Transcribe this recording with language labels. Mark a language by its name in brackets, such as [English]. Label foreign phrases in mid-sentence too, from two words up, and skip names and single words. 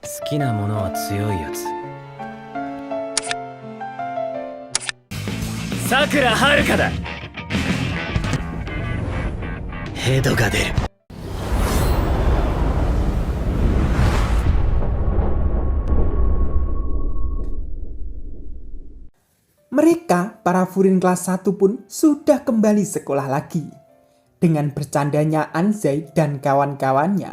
[Japanese] きなものは強いやつ。さくらはるかだ。ヘドが出る。 [Indonesian] Mereka, para Furin kelas 1 pun sudah kembali sekolah lagi. Dengan bercandanya Anzai dan kawan-kawannya.